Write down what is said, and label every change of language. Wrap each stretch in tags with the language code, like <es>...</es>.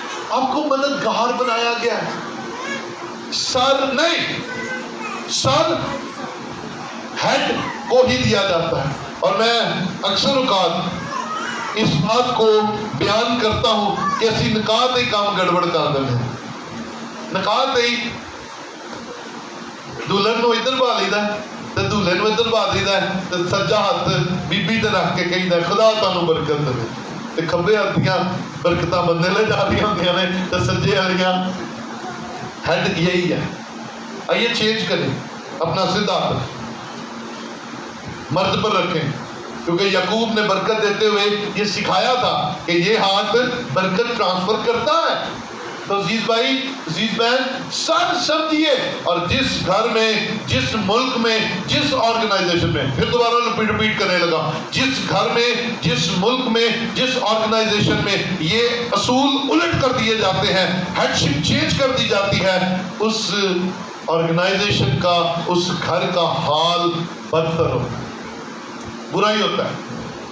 <ur>آپ کو مددگار بنایا گیا ہے، سر نہیں. سر ہیڈ کو ہی دیا جاتا ہے. اور میں اکثر اوقات اس بات کو بیان کرتا ہوں کہ اسی نکات ہی کام گڑبڑ کر دیں.</ur> <pa>نکات ہی دلہن نو ادھر پا لیدا ہے تے دلہے نو ادھر پا دیدا ہے تے سجا ہاتھ بی بی تے رکھ کے کہندا ہے خدا تانوں برکت دے تے کھبے ہاتھ دیاں برکتاں بندے لے جا رہی ہوندیاں نے تے سجے والیاں ہیڈ یہی ہے.</pa> <ur>آئیے چینج کریں، اپنا سیدھا ہاتھ مرد پر رکھیں، کیونکہ یعقوب نے برکت دیتے ہوئے یہ سکھایا تھا کہ یہ ہاتھ برکت ٹرانسفر کرتا ہے. تو عزیز بھائی، عزیز بہن، سب سمجھیے. اور جس گھر میں، جس ملک میں، جس آرگنائزیشن میں، پھر دوبارہ ریپیٹ کرنے لگا، جس گھر میں، جس ملک میں، جس آرگنائزیشن میں یہ اصول الٹ کر دیے جاتے ہیں، ہیڈشپ چینج کر دی جاتی ہے، اس آرگنائزیشن کا، اس گھر کا حال بدتر ہوتا ہے، برا ہی ہوتا ہے.</ur>